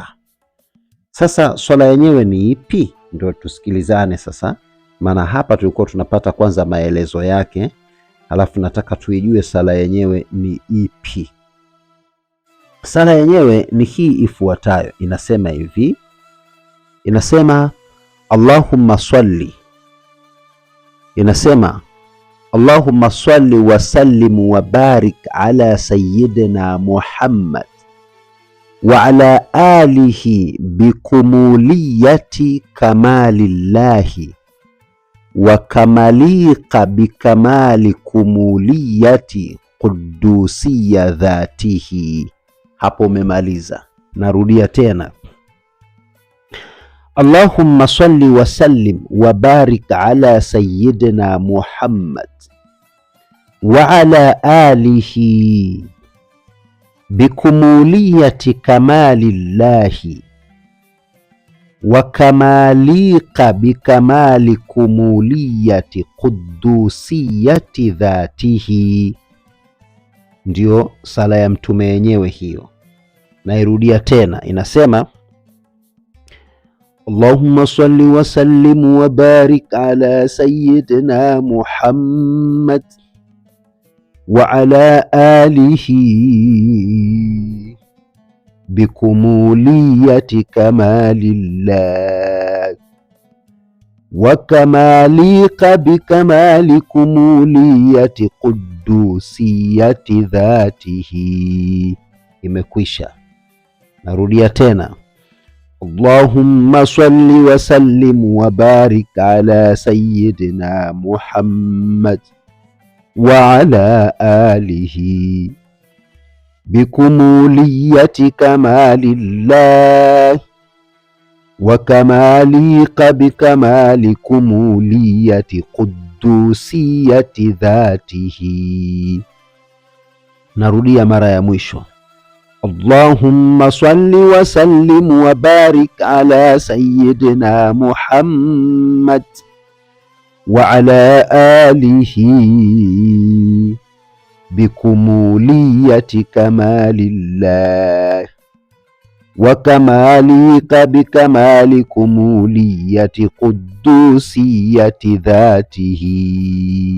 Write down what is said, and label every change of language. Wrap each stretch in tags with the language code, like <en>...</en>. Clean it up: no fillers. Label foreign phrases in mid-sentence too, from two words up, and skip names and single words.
<sw>Sasa swala yenyewe ni ipi? Ndio tusikilizane sasa, maana hapa tulikuwa tunapata kwanza maelezo yake, halafu nataka tuijue sala yenyewe ni ipi. Sala yenyewe ni hii ifuatayo, inasema hivi, inasema</sw> <ar>اللهم صل, inasema اللهم صل وسلم وبارك على سيدنا محمد وعلى آله بكمولية كمال الله وكمالك بكمال كمولية قدسية ذاته.</ar> <sw>Hapo umemaliza. Narudia tena,</sw> <ar>اللهم صل وسلم وبارك على سيدنا محمد وعلى آله بكمولية كمال الله وكمالك بكمال كمولية قدسية ذاته.</ar> <sw>Ndio sala ya mtume yenyewe hiyo. Nairudia tena, inasema</sw> <ar>اللهم صل وسلم وبارك على سيدنا محمد وعلى آله بكمولية كمال الله وكمالك بكمال كمولية قدسية ذاته.</ar> <sw>Imekwisha. Narudia tena,</sw> <ar>اللهم صل وسلم وبارك على سيدنا محمد وعلى آله بكمولية كمال الله وكمالك بكمال كمولية قدسية ذاته.</ar> <sw>Narudia mara ya mwisho,</sw> <ar>اللهم صل وسلم وبارك على سيدنا محمد وعلى آله بكمولية كمال الله وكمالك بكمال كمولية قدسية ذاته.</ar>